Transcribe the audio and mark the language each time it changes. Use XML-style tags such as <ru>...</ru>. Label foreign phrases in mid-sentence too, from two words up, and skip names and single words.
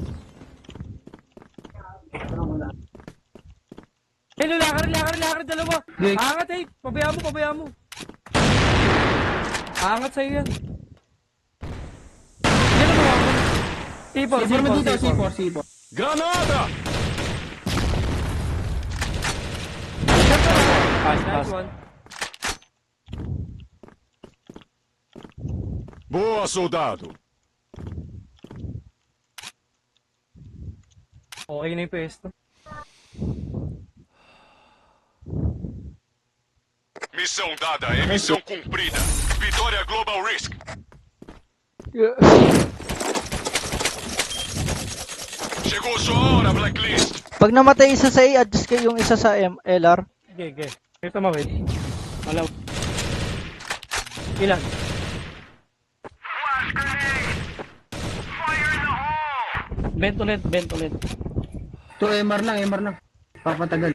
<tl>Hello, lakar, dalawa. Gig. Angat eh, pabayaan mo. Angat sa'yo yan. Yan ang mga C4. Granada!</tl> <en>Nice one.</en> <pt>Boa, soldado.</pt> <tl>Okay na yung pesto.</tl> <pt>Missão dada é missão cumprida. Vitória Global Risk. Chegou sua hora, Blacklist.</pt> <tl>Pag namatay isa sa A, adjust kayo yung isa sa LR. Okay. Ito mawid. Wala. Ilan? Bent ulit. 2 MR lang. Papatagal.</tl>